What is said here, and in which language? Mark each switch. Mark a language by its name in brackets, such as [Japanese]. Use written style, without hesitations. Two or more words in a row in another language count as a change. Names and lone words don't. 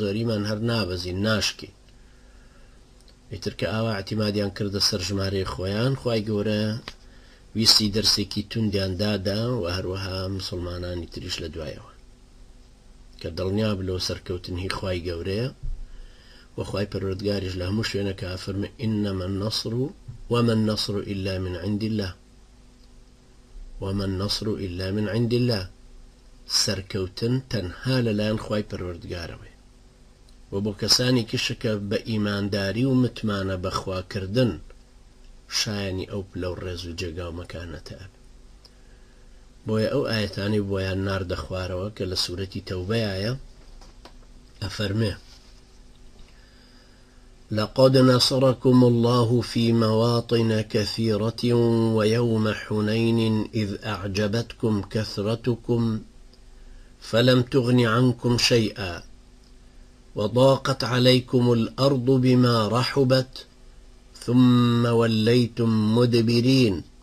[Central Kurdish] زۆریمان هەر نابەزین ناشکی ئیتر کە ئاوا اعتیمادیان کردە سەر ژمارەی خۆیان خوای گەورە ویستی دەرسێکی توندیان دادا و هەروەها مسلمانانی تریش لە دوایەوە کە دڵنیا بلەوە سەرکەوتنی خوای گەورەیە و خوای پەروەردگاریش لە هەموو شوێنەکە ئەفەرمێ [Arabic] ئینەمە النەصر وما النصر إلا من عند الله وما النصر إلا من عند الله [Central Kurdish] سەرکەوتن تەنها لەلایەن خوای پەروەردگارەوەی و بۆ کەسانی کشەکە بە ئیمانداری و متمانە بەخواکردن شایانی ئەو پلە و ڕێز و جێگا و مەکانەتە بۆیە ئەو ئاەتانی بۆیان ناردە خوارەوە کە لە سوورەتی تەوبەیە ئەفەرمێ [Arabic] لقد نصركم الله في مواطن كثيرة ويوم حنين إذ أعجبتكم كثرتكم فلم تغن عنكم شيئا وضاقت عليكم الأرض بما رحبت ثم وليتم مدبرين